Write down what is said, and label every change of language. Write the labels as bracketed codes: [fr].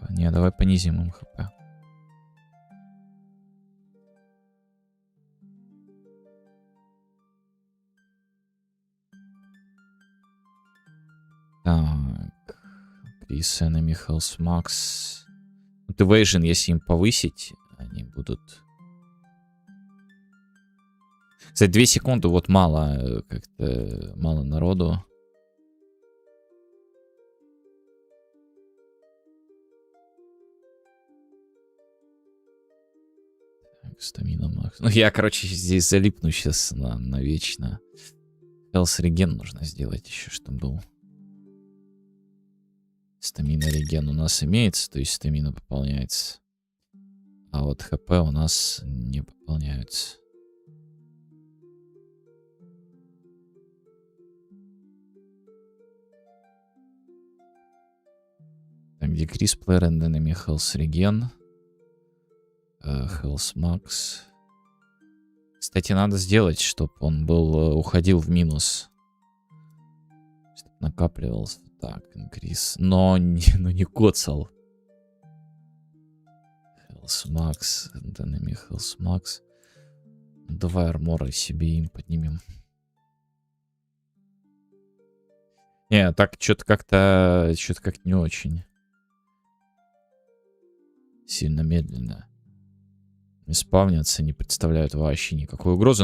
[ru] Не, давай понизим им хп. Так. Крис, Enemy, Health, Max. Вот Evasion, если им повысить, они будут... Кстати, 2 секунды, вот мало, как-то мало народу. Так, стамина Макс. Ну, я, короче, здесь залипну сейчас на вечно. Health реген нужно сделать еще, чтобы был. Стамина реген у нас имеется, то есть стамина пополняется. А вот хп у нас не пополняются. [en] Так, decrease player and enemy health regen. Health max. [ru] Кстати, надо сделать, чтобы он был, уходил в минус. Чтоб накапливался. [en] Так, increase. [ru] Но не коцал. [en] Health max and enemy health max. [ru] Давай армора себе им поднимем. Не, так что-то как-то не очень. Сильно медленно. Не спавнятся, не представляют вообще никакой угрозы.